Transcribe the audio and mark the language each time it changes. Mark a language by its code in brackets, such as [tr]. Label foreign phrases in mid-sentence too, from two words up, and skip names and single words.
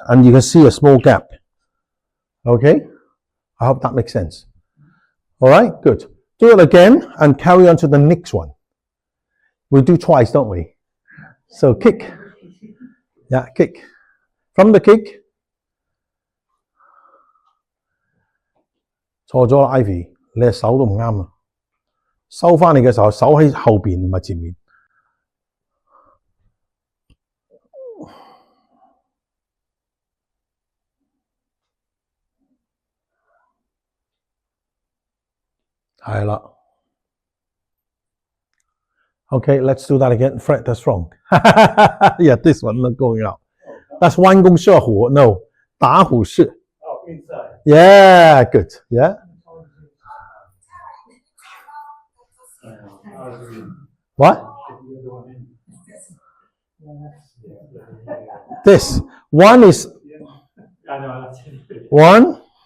[en] And you can see a small gap. Okay? I hope that makes sense. All right, good. Do it again and carry on to the next one. We do twice, don't we? So kick. Yeah, kick. From the kick. [yue] 錯咗啦 ，Ivy， 你嘅手都唔啱啊！收翻嚟嘅時候，手喺後邊唔係前面。 [en] 係啦。Okay, let's do that again. Fred, that's wrong. Yeah, this one not going out. That's 弯弓射虎. No, 打虎式. Oh, inside. Yeah, good. Yeah. What? This one is one.